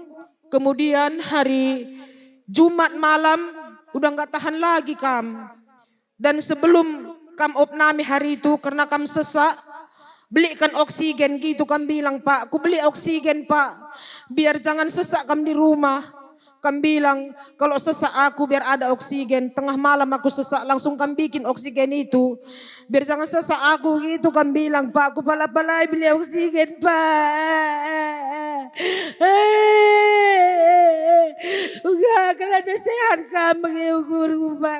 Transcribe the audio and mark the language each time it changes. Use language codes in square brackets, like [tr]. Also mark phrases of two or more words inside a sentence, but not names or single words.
[id] Kemudian hari Jumat malam udah gak tahan lagi kam. Dan sebelum kam opname hari itu karena kam sesak, belikan oksigen gitu, kam bilang, Pak. Ku beli oksigen, Pak, biar jangan sesak kam di rumah. Kam bilang kalau sesak aku biar ada oksigen. Tengah malam aku sesak, langsung kam bikin oksigen itu. Biar jangan sesak aku gitu, kam bilang, Pak. Aku pala-palai beli oksigen, Pak. Enggak, kalau ada sehat kam mengukur, Pak.